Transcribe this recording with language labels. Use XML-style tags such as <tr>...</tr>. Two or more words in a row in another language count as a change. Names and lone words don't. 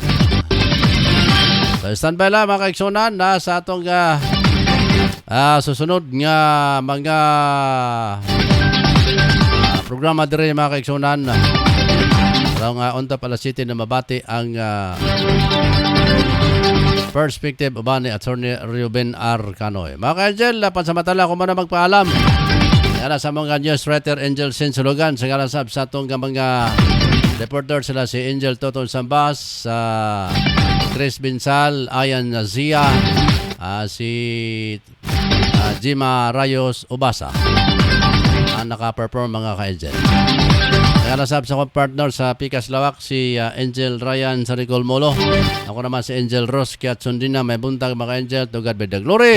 <ceb>So standby lang mga kaigsunan na sa atong susunod nga mga programa dire mga kaigsunan. Karong unta pala city na mabati ang perspective uban ni Attorney Ruben R. Canoy. Mga ka-angel,</ceb> <tl>pansamantala ko muna magpaalam.</tl> <ceb>Yan sa mga news writer Angel Sinsulugan sa kalasab sa atong mga reporter sila si Angel Toton Sambas, Chris Binsal, Ayan Zia, si Jima Rayos Ubasa ang naka-perform mga ka-angel. Nakalasab sa akong partner sa Pikas Lawak si Angel Ryan Saricol Molo. Ako naman si Angel Ross Kiat Sundina, may buntag mga angel,</ceb> <en>to God be the glory.</en>